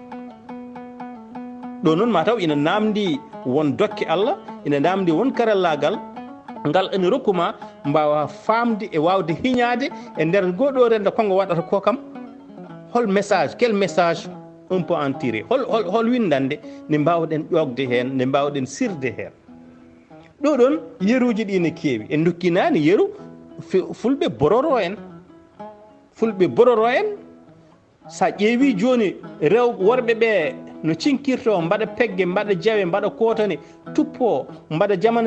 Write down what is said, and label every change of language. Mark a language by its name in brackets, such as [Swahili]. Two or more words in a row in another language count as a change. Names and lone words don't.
[Fula] ɗo noon mataw ina namdi won dokke Allah ina namdi won karallagal ngal ene rokkuma mbawa famde e wawde hiñade e nder goɗo rendo kongo waɗata ko kam hol message [French] quel message on peut en tirer [Fula] hol windande ne mbawɗen ƴogde hen ne mbawɗen sirde hen ɗo ɗon yeruji ɗi ne keewi en dokkinani yeru fulɓe bororo en sa ƴeewi joni worɓe ɓe no cinkirto mbaɗa pegge mbaɗa jawe mbaɗa kotane tuppo mbaɗa jamana